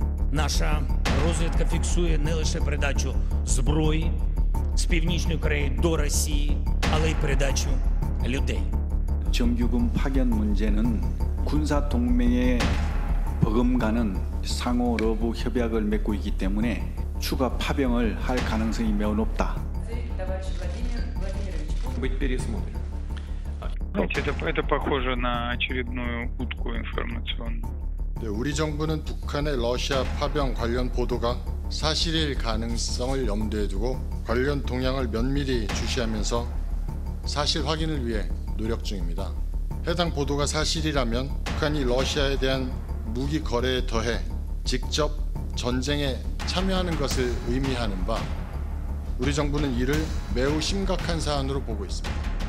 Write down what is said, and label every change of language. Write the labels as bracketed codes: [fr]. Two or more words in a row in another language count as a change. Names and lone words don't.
[uk] Наша розвідка фіксує не лише передачу зброї з Північної Кореї до Росії, але й передачу людей. [ko] 정규군 파견 문제는 군사 동맹에 버금가는 상호 러브 협약을 맺고 있기 때문에 추가 파병을 할 가능성이 매우 높다. [ru] Быть пересмотрен. Это похоже на очередную утку информационную. [ko] 우리 정부는 북한의 러시아 파병 관련 보도가 사실일 가능성을 염두에 두고 관련 동향을 면밀히 주시하면서 사실 확인을 위해 노력 중입니다. 해당 보도가 사실이라면 북한이 러시아에 대한 무기 거래에 더해 직접 전쟁에 참여하는 것을 의미하는 바 우리 정부는 이를 매우 심각한 사안으로 보고 있습니다.